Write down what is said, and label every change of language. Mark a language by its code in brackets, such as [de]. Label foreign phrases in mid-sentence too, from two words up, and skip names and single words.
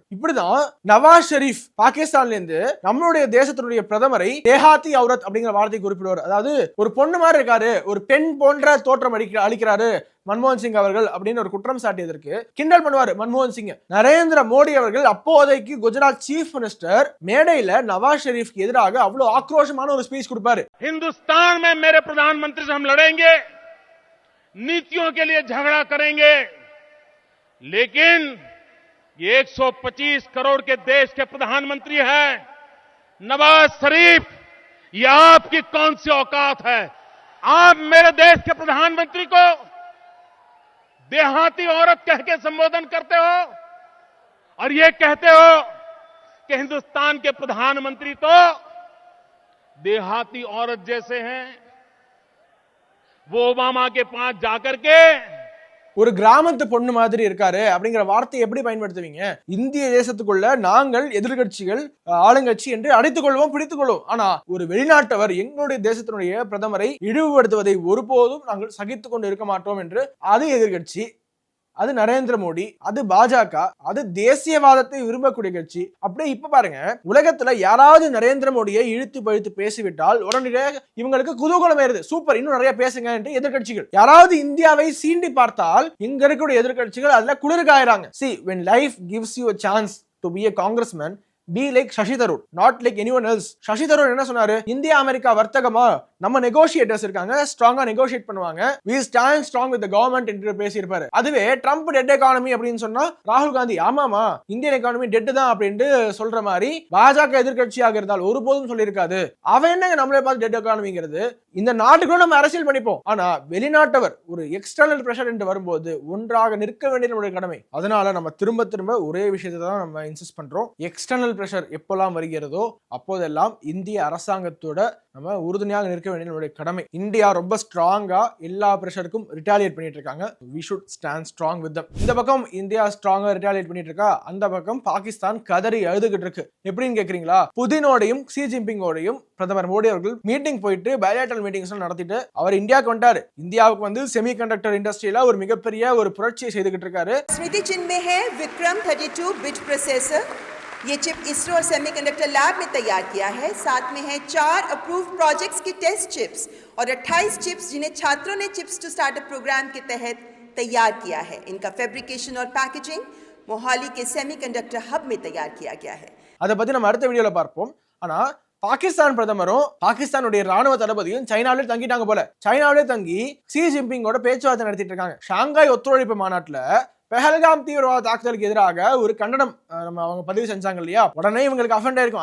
[ta] இப்படிதான் நவாஸ் ஷெரீப் பாகிஸ்தான்ல இருந்து நம்மளுடைய தேசத்தினுடைய பிரதமரை [hi] देहाती औरत [ta] அப்படிங்கிற வார்த்தை குறிப்பிடுவார். அதாவது ஒரு பொண்ணு மாதிரி இருக்காரு, ஒரு பெண் போன்ற தோற்றம் அளிக்கிறாரு மன்மோகன் சிங் அவர்கள் அப்படின்னு ஒரு குற்றம் சாட்டியதற்கு கிண்டல் பண்ணுவாரு மன்மோகன் சிங். நரேந்திர மோடி அவர்கள் அப்போதைக்கு குஜராத் [en] chief minister [ta] மேடையில நவாஸ் ஷெரீஃப்க்கு எதிராக அவ்வளவு ஆக்ரோஷமான ஒரு ஸ்பீச் கொடுப்பாரு. [hi] हिंदुस्तान में मेरे प्रधानमंत्री से हम लड़ेंगे, नीतियों के लिए झगड़ा करेंगे, लेकिन ये 125 करोड़ के देश के प्रधानमंत्री हैं नवाज शरीफ, ये आपकी कौन सी औकात है? आप मेरे देश के प्रधानमंत्री को देहाती औरत कह के संबोधन करते हो और ये कहते हो कि हिंदुस्तान के प्रधानमंत्री तो देहाती औरत जैसे हैं। वो ओबामा के पास जाकर के [ta] ஒரு கிராமத்து பொண்ணு மாதிரி இருக்காரு அப்படிங்கிற வார்த்தையை எப்படி பயன்படுத்துவீங்க? இந்திய தேசத்துக்குள்ள நாங்கள் எதிர்கட்சிகள் ஆளுங்கட்சி என்று அடைத்துக் கொள்வோம், பிடித்துக் கொள்வோம். ஆனா ஒரு வெளிநாட்டவர் எங்களுடைய தேசத்தினுடைய பிரதமரை இழிவுபடுத்துவதை ஒருபோதும் நாங்கள் சகித்துக் கொண்டு இருக்க மாட்டோம் என்று, அது எதிர்கட்சி, அது நரேந்திர மோடி, அது பாஜக, அது தேசியவாதத்தை விரும்பக்கூடிய கட்சி. அப்படியே இப்ப பாருங்க, உலகத்துல யாராவது நரேந்திர மோடியை இழுத்து பழுத்து பேசிவிட்டால் உடனடியாக இவங்களுக்கு குதூகலம் ஏறுது, சூப்பர் இன்னும் நிறைய பேசுங்க என்று எதிர்கட்சிகள். யாராவது இந்தியாவை சீண்டி பார்த்தால் இங்க இருக்கக்கூடிய எதிர்கட்சிகள் அதுல குளிர்காயிறாங்க. [en] See, when life gives you a chance to be a congressman, be like Shashi Tharoor, not like anyone else. [ta] Shashi Tharoor என்ன சொன்னாரு? இந்தியா அமெரிக்கா வர்த்தகமா நம்ம நெகோஷியேட்டர்ஸ் இருக்காங்க, ஸ்ட்ராங்கா நெகோஷியேட் பண்ணுவாங்க, [en] we stand strong with the government என்று பேசியிருப்பாரு. [ta] அதுவே ட்ரம்ப் [en] dead economy [ta] அப்படின்னு சொன்னா ராகுல் காந்தி ஆமாமா [en] Indian economy dead [ta] தான் அப்படின்னு சொல்ற மாதிரி பாஜக எதிர்கட்சியாக இருந்தால் ஒருபோதும் சொல்லியிருக்காது. அவன் என்னங்க நம்மளே பார்த்து டெட் எக்கானமிங்கிறது? இந்த நாட்டுக்குள்ள நம்ம அரசியல் பண்ணிப்போம். ஆனா வெளிநாட்டவர் ஒரு [en] external pressure [ta] என்று வரும்போது ஒன்றாக நிற்க வேண்டிய நம்முடைய கடமை. அதனால நம்ம திரும்ப ஒரே விஷயத்தை தான் நம்ம இன்சிஸ்ட் பண்றோம். [en] external pressure [ta] எப்பெல்லாம் வருகிறதோ அப்போதெல்லாம் இந்திய அரசாங்கத்தோட நம்ம உறுதுணையாக நிற்க வேண்டிய நம்மளுடைய கடமை. இந்தியா ரொம்ப ஸ்ட்ராங்கா எல்லா பிரஷருக்கும் ரிட்டாலியேட் பண்ணிட்டு இருக்காங்க. [en] we should stand strong with them. [ta] இந்த பக்கம் இந்தியா ஸ்ட்ராங்கா ரிட்டாலியேட் பண்ணிட்டு இருக்கா, அந்த பக்கம் பாகிஸ்தான் கதறி அழுதுகிட்டு இருக்கு. எப்படின்னு கேக்குறீங்களா? புதினோடையும் ஷி ஜின்பிங்கோடையும் பிரதமர் மோடி அவர்கள் மீட்டிங் போயிட்டு [en] bilateral meetings [ta] நடத்திட்டு அவர் இந்தியாவுக்கு வந்துட்டாரு. இந்தியாவுக்கு வந்து செமிகண்டக்டர் இண்டஸ்ட்ரியில ஒரு மிகப்பெரிய ஒரு புரட்சியை செய்துகிட்டு இருக்காரு. [hi] स्मृति चिन्ह में है विक्रम [en] 32 bit processor. [hi] ये चिप इसरो और [en] semiconductor lab [hi] में तैयार किया है. साथ में है 4 [en] approved projects [hi] की [en] test chips [hi] और 28 चिप्स जिन्हें छात्रों ने [en] Chips to Startup program [hi] के तहत तैयार किया है. इनका फैब्रिकेशन और पैकेजिंग मोहाली के [en] semiconductor hub [hi] में तैयार किया गया है. [ta] அதை பத்தி நம்ம அடுத்த வீடியோல பார்ப்போம். ஆனா பாகிஸ்தான் பிரதமரும் பாகிஸ்தானுடைய ராணுவ தளபதியும் சைனாவிலே தங்கிட்டாங்க போல. சைனாவிலே தங்கி ஷி ஜின்பிங்கோட பேச்சுவார்த்தை நடத்திட்டு இருக்காங்க. ஷாங்காய் ஒத்துழைப்பு மாநாட்டுல பெஹல்காம் தீவிரவாத தாக்குதலுக்கு எதிராக ஒரு கண்டனம் நம்ம அவங்க பதிவு செஞ்சாங்க இல்லையா, உடனே இவங்களுக்கு அஃபெண்ட் ஆயிருக்கும்.